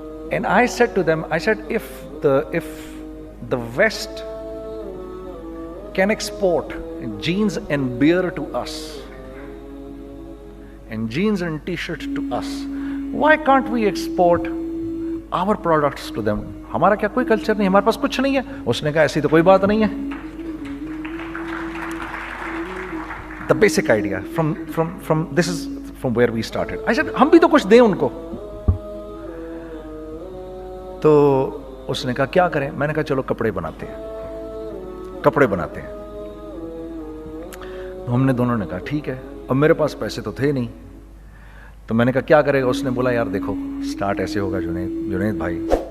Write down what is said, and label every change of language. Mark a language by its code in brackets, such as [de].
[en] And I said to them, if the West can export jeans and beer to us, and jeans and t-shirt to us, why can't we export our products to them? [ur] ہمارا کیا کوئی culture نہیں, ہمارے پاس کچھ نہیں ہے. اس نے کہا ایسی تو کوئی بات نہیں ہے. [en] The basic idea from this is from where we started. I said [ur] ہم بھی تو کچھ دیں ان کو. تو اس نے کہا کیا کریں. میں نے کہا چلو کپڑے بناتے ہیں. ہم نے دونوں نے کہا ٹھیک ہے. اب میرے پاس پیسے تو تھے نہیں, تو میں نے کہا کیا کرے گا. اس نے بولا یار دیکھو, سٹارٹ ایسے ہوگا جنید بھائی,